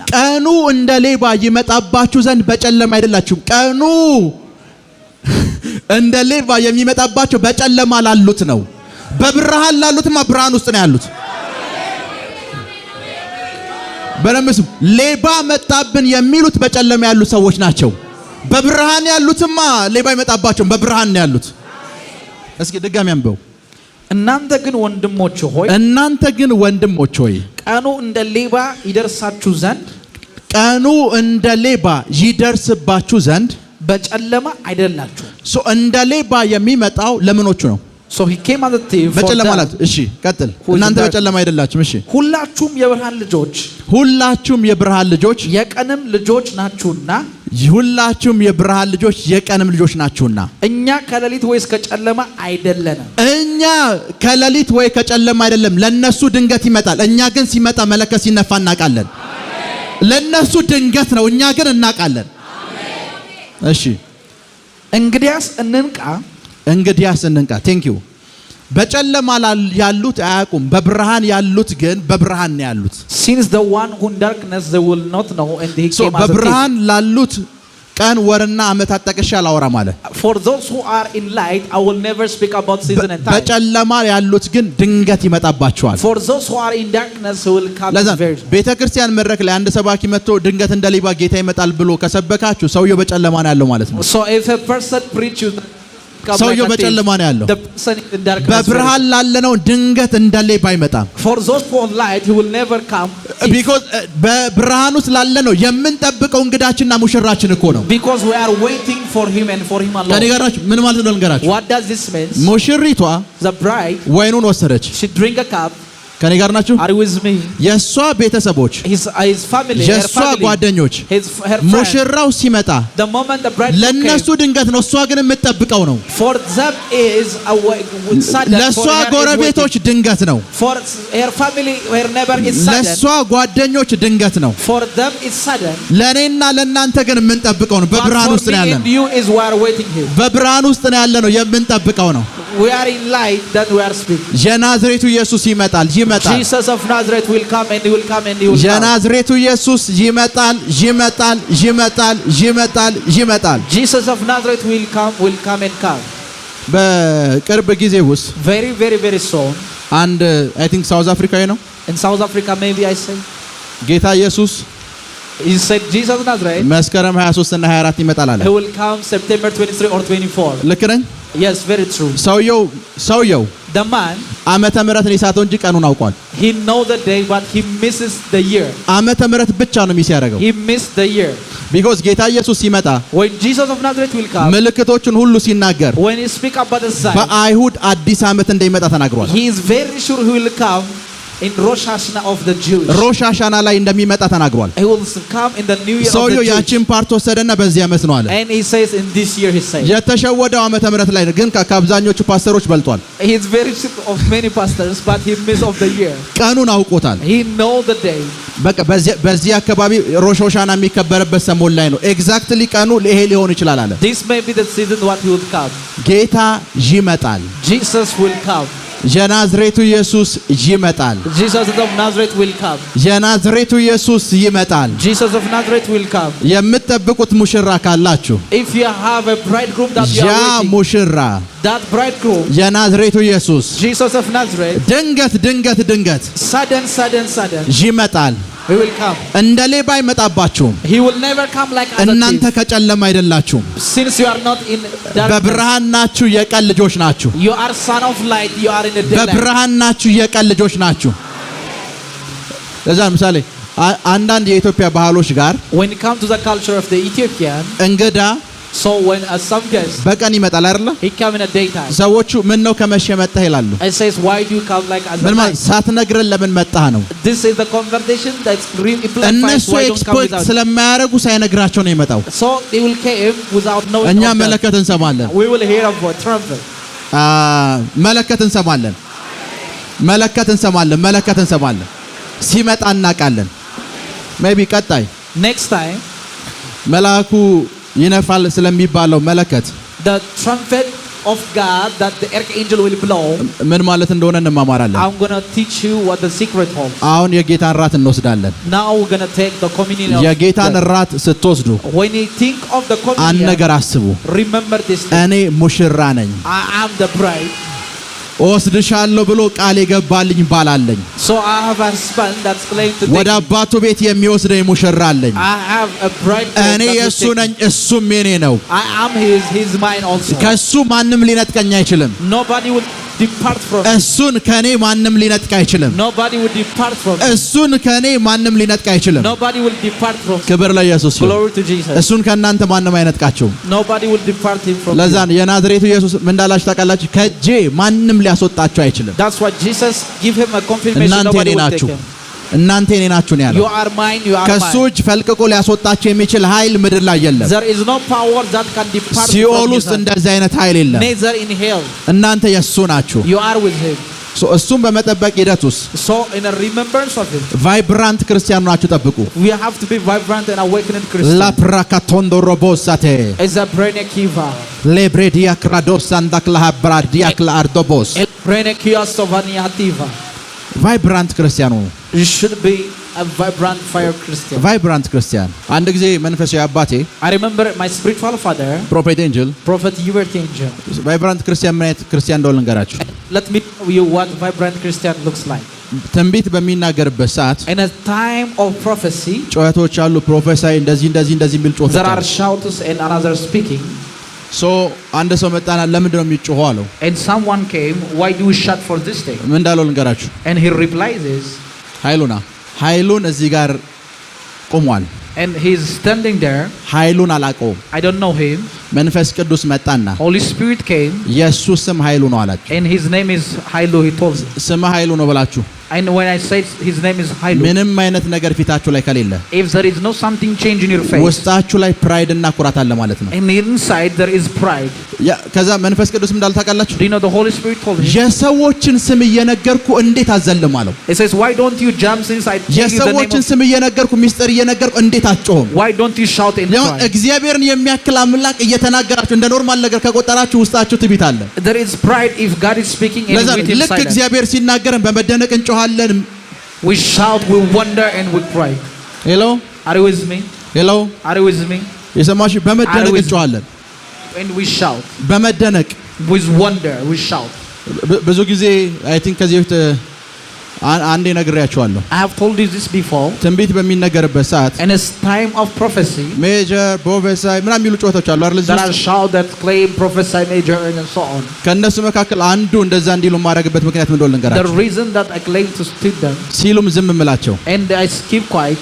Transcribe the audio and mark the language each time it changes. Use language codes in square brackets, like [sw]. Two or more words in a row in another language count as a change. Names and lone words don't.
[am] ቀኑ እንደ ሌባ ይመጣባችሁ ዘንድ በጨለማ አይደላችሁም። ቀኑ እንደ ሌባ የሚመጣባቸው በጨለማ ላሉት ነው። በብርሃን ላሉትማ ብርሃን ውስጥ ነው ያሉት። በረምስ ሌባ መጣብን የሚሉት በጨለማ ያሉ ሰዎች ናቸው። በብርሃን ያሉትማ ሌባ ይመጣባቸውም በብርሃን ነው ያሉት። እስኪ ድጋሚ አንበው። እናንተ ግን ወንድሞች ሆይ ቀኑ እንደ ሌባ ይደርስባችሁ ዘንድ በጨለማ አይደላችሁም። እንደ ሌባ የሚመጣው ለምኖቹ ነው? [en] So he came as a thief. [am] በጨለማ ማለት እሺ ቀጥል። እናንተ በጨለማ አይደላችሁም። እሺ ሁላችሁም የብርሃን ልጆች ሁላችሁም የብርሃን ልጆች የቀንም ልጆች ናችሁና ሁላችሁም የብርሃን ልጆች የቀንም ልጆች ናችሁና እኛ ከሌሊት ወይስ ከጨለማ አይደለንም። እኛ ከሌሊት ወይ ከጨለማ አይደለም። ለነሱ ድንገት ይመጣል። እኛ ግን ሲመጣ መለከት ሲነፋ እናውቃለን። ለነሱ ድንገት ነው፣ እኛ ግን እናውቃለን። እሺ እንግዲያስ እንንቃ [en] thank you። [am] በጨለማ ያሉት አያውቁም፣ በብርሃን ያሉት ግን በብርሃን ነው ያሉት። [en] Since the one who in darkness they will not know and he came as a [am] በብርሃን ላሉት ቀን ወርና ዓመታት ጠቅሼ አላወራም አለ። [en] For those who are in light I will never speak about season and time. [am] በጨለማ ያሉት ግን ድንገት ይመጣባቸዋል። [en] For those who are in darkness who will come very. [am] ቤተክርስቲያን መድረክ ላይ አንድ ሰባኪ መጥቶ ድንገት እንደ ሌባ ጌታ ይመጣል ብሎ ከሰበካችሁ ሰውየው በጨለማ ነው ያለው ማለት ነው። [en] So if a person preach you [am] ሰውየው በጨለማ ነው ያለው። በብርሃን ላለነው ድንገት እንደ ሌባ አይመጣም። [en] For those who are light he will never come. [am] Because በብርሃን ውስጥ ላለነው የምንጠብቀው እንግዳችንና ሙሽራችን እኮ ነው። [en] Because we are waiting for him and for him alone. [am] ከነገራችሁ ምን ማለት ነው ልንገራችሁ። [en] What does this mean? [am] ሙሽሪቷ [en] the bride [am] ወይኑን ወሰደች። [en] she drink a cup. [am] ከኔ ጋር ናችሁ? [en] Are you with me? [am] የሷ ቤተሰቦች [en] his family, [am] የሷ ጓደኞች ሙሽራው ሲመጣ [en] the moment the bride [am] ለነሱ ድንገት ነው፣ እሷ ግን የምትጠብቀው ነው። [en] for them is a sudden. [am] ለሷ ጎረቤቶች ድንገት ነው። [en] for her family her neighbor is sudden. [am] ለሷ ጓደኞች ድንገት ነው። [en] for them is sudden. [am] ለኔና ለናንተ ግን የምንጠብቀው ነው። በብርሃን ውስጥ ነው ያለነው። [en] you is we are waiting here. [am] በብርሃን ውስጥ ነው ያለነው፣ የምንጠብቀው ነው። [en] we are in light that we are speaking. [am] የናዝሬቱ ኢየሱስ ይመጣል። [en] Jesus of Nazareth will come and he will come and he will come. [am] የናዝሬቱ ኢየሱስ ይመጣል። [en] Jesus of Nazareth will come and come. [am] በቅርብ ጊዜ ውስጥ [en] very very very soon [am] አንድ [en] I think [am] ሳውዝ አፍሪካዊ ነው። [en] in South Africa maybe I say [am] ጌታ ኢየሱስ [en] he said Jesus of Nazareth [am] መስከረም 23 እና 24 ይመጣል አለ። [en] he will come September 23 or 24. [am] ልክ ነኝ? [en] Yes, very true. [am] ሰውየው [en] the man [am] ዓመተ ምህረትን ይሳተው እንጂ ቀኑን አውቋል። [en] he know the day but he misses the year. [am] ዓመተ ምህረት ብቻ ነው ሚስ ያደረገው። [en] he missed the year. [am] because ጌታ ኢየሱስ ሲመጣ [en] when Jesus of Nazareth will come [am] ምልክቶችን ሁሉ ሲናገር [en] when he speak about the sign [am] በአይሁድ አዲስ ዓመት እንደሚመጣ ተናግሯል። [en] he is very sure he will come in Rosh Hashanah of the Jews. [am] ሮሽ ሃሻና ላይ እንደሚመጣ ተናግሯል። [en] he will come in the new year of the [am] ሰውየው [en] Jews. [am] ያቺን ፓርት ወሰደና በዚህ ዓመት ነው አለ። [en] and he says in this year he says [am] የተሸወደው ዓመተ ምህረት ላይ ግን ከአብዛኞቹ ፓስተሮች በልጧል። [en] he is very sick of many pastors but he miss of the year. [am] ቀኑን አውቆታል። [en] he know the day. [am] በቃ በዚህ አካባቢ ሮሽ ሃሻና የሚከበርበት ሰሞን ላይ ነው። ኤግዛክትሊ ቀኑ ይሄ ሊሆን ይችላል አለ። [en] this may be the season what he will come. [am] ጌታ ይመጣል። [en] Jesus will come. [am] የናዝሬቱ ኢየሱስ ይመጣል። [en] Jesus of Nazareth will come. [am] የናዝሬቱ ኢየሱስ ይመጣል። [en] Jesus of Nazareth will come. [am] የምትጠብቁት ሙሽራ ካላችሁ [en] if you have a bridegroom that you [am] ያ [en] are waiting [am] ሙሽራ [en] that bridegroom [am] የናዝሬቱ ኢየሱስ [en] Jesus of Nazareth [am] ድንገት [en] sudden [am] ይመጣል። [en] he will come. [am] እንደ ሌባ አይመጣባችሁም። [en] he will never come like as a [am] እናንተ [en] thief. [am] ከጨለማ አይደላችሁም፣ [en] since you are not in darkness [am] በብርሃን ናችሁ። የቀን ልጆች ናችሁ። [en] you are son of light. you are in the daylight. [am] በብርሃን ናችሁ። የቀን ልጆች ናችሁ። ለዛ ምሳሌ አንዳንድ የኢትዮጵያ ባህሎች ጋር [en] when it comes to the culture of the Ethiopian [am] እንግዳ [en] so when some guest [am] በቀን ይመጣል አይደል? [en] he come in a daytime. [am] ሰዎቹ ምን ነው ከመሸ መጣህ ይላሉ። [en] I says why do you come like as a [am] ምን [en] night? [am] ማለት ሳትነግረን ለምን መጣህ ነው። [en] this is the conversation that's really implies [am] እነሱ [en] why don't come [am] ኤክስፔክት [en] without. [am] ስለማያደርጉ ሳይነግራቸው ነው የመጣው። [en] so they will came without knowing. [am] እኛ መለከት እንሰማለን። [en] we will hear a trumpet. [am] መለከት እንሰማለን። ሲመጣ እናውቃለን። ሜቢ ቀጣይ [en] next time [am] መልአኩ ይነፋል ስለሚባለው መለከት [en] the trumpet of God that the archangel will blow. [am] ምን ማለት እንደሆነ እንማማራለን። [en] I'm going to teach you what the secret of. [am] አሁን የጌታን ራት እንወስዳለን። [en] now we're going to take the communion of. [am] የጌታን ራት ስትወስዱ [en] when you think of the communion [am] አንድ ነገር አስቡ። [en] remember this thing. [am] እኔ ሙሽራ ነኝ። [en] I am the bride. [am] ወስድሻለሁ ብሎ ቃል የገባልኝ ባል አለኝ። [en] so I have a husband that's claimed to [am] ወደ አባቱ ቤት የሚወስደኝ ሙሽራ አለኝ። [en] I have a bride. [am] እኔ የሱ ነኝ፣ እሱም የኔ ነው። [en] I am his mine also. [am] ከሱ ማንም ሊነጥቀኝ አይችልም። [en] nobody will depart from me. [am] እሱን ከኔ ማንም ሊነጥቅ አይችልም። [en] Nobody will depart from me. [am] እሱን ከኔ ማንም ሊነጥቅ አይችልም። [en] Nobody will depart from me. [am] ክብር ለኢየሱስ ይሁን። [en] Glory to Jesus. [am] እሱን ከእናንተ ማንም አይነጥቃችሁም። [en] Nobody will depart him from [am] ለዛ [en] you. [am] ነው የናዝሬቱ ኢየሱስ ምን እንዳላችሁ ታውቃላችሁ? ከእጄ ማንም ሊያስወጣችሁ አይችልም። [en] That's why Jesus give him a confirmation. [am] እናንተ [en] Nobody [am] የኔ [en] will [am] ናችሁ፣ [en] take him. [am] እናንተ የኔ ናችሁ ነው ያለው። [en] You are mine, you are [am] ከሱ [en] mine. [am] እጅ ፈልቅቆ ሊያስወጣችሁ የሚችል ኃይል ምድር ላይ የለም። [en] There is no power that can depart [am] ሲኦል [en] from [am] ውስጥ [en] his hand. [am] እንደዚህ አይነት ኃይል የለም። [en] Neither in hell. [am] እናንተ የሱ ናችሁ። [en] You are with him. [am] እሱም በመጠበቅ ሂደት ውስጥ [en] So in a remembrance of him, vibrant Christian [am] ናችሁ ጠብቁ። [en] we have to be vibrant and awakening Christian. ላፕራካቶንዶ ሮቦሳቴ Is a brain kiva. ሌብሬዲያ ክራዶስ አንዳክላ ብራዲያ ክላርዶቦስ El brain kia sovaniativa. vibrant Christian You should be a vibrant fire Christian. vibrant Christian። [am] አንድ ጊዜ መንፈሳዊ አባቴ [en] I remember my spiritual father, [am] ፕሮፌት ኤንጅል [en] Prophet Hubert Angel. vibrant Christian [am] ምን አይነት ክርስቲያን እንደሆነ ልንገራችሁ። [en] Let me tell you what vibrant Christian looks like. [am] ትንቢት በሚናገርበት ሰዓት [en] In a time of prophecy, [am] ጩኸቶች አሉ። ፕሮፌሳይ እንደዚህ የሚል ጩኸት [en] there are [am] አለ። [en] shouts and another speaking. [am] አንድ ሰው መጣና ለምንድን ነው የሚጮኸው አለው። [en] And someone came, why do you shout for this thing? [am] ምን እንዳለው ልንገራችሁ። [en] And he replies is, [am] ኃይሉን እዚህ ጋር ቆሟል። [en] and he's standing there. [am] ኃይሉን አላውቀውም። [en] I don't know him. [am] መንፈስ ቅዱስ መጣና [en] Holy Spirit came, [am] የእሱ ስም ኃይሉ ነው አላችሁ። [en] and his name is Hailu. He told me. [am] ስም ኃይሉ ነው ብላችሁ [en] And when I say his name is Hailu, [am] ምንም አይነት ነገር ፊታችሁ ላይ ከሌለ [en] if there is no something change in your face, [am] ውስጣችሁ ላይ ፕራይድ እና ኩራት አለ ማለት ነው። [en] and inside there is pride. [am] ከዛ መንፈስ ቅዱስ እንዳል ታውቃላችሁ። [en] Do you know the Holy Spirit told him? [am] የሰዎችን ስም እየነገርኩ እንዴት አዘልም አለው። [en] He says, why don't you jump since I tell you the name [am] የሰዎችን [en] of... [am] ስም እየነገርኩ ሚስጥር እየነገርኩ እንዴት አትጮህም? [en] Why don't you shout in pride? [am] እግዚአብሔርን የሚያክል አምላክ እየተናገራችሁ እንደ ኖርማል ነገር ከቆጠራችሁ ውስጣችሁ ትዕቢት አለ። [en] There is pride if God is speaking and [am] ለዛ [en] with him [am] ልክ [en] silent. [am] እግዚአብሔር ሲናገረን በመደነቅ እንጮሃለን። [en] We shout, we wonder and we cry. [am] ሄሎ [en] Are you with me? [am] ሄሎ [en] Are you with me? [am] የሰማችሁ በመደነቅ እንጮሃለን። [en] And we shout. [am] በመደነቅ [en] With wonder, we shout. [am] ብዙ ጊዜ [en] I think [am] ከዚህ በፊት አንዴ ነግሬያችኋለሁ። [en] I have told you this before. [am] ትንቢት በሚነገርበት ሰዓት [en] And it's time of prophecy. major prophecy [am] ምናምን የሚሉ ጩኸቶች አሉ አይደል? [en] There are shouts that claim prophesy major and so on. [am] ከእነሱ መካከል አንዱ እንደዛ እንዲሉ የማደርግበት ምክንያት ምን እንደሆነ [en] The [am] ልንገራችሁ። [en] reason that I claim to speak them [am] ሲሉም ዝም እምላቸው። [en] and I keep quiet.